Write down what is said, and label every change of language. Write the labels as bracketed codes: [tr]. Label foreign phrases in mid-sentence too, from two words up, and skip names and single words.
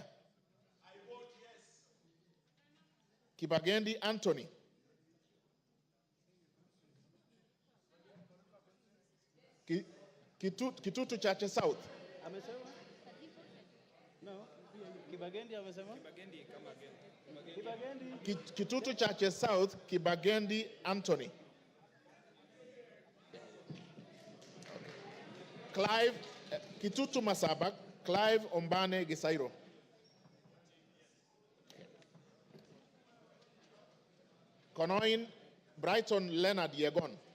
[en] I vote yes. Kibagendi Anthony. Kitutu Chache South. [sw] Amesema? No. Kibagendi amesema? Kibagendi kama again. Kitutu Chache South, Kibagendi Anthony. Clive, Kitutu Masabak, Clive Ombane Gisairo. Konoin, Brighton Leonard Yegon.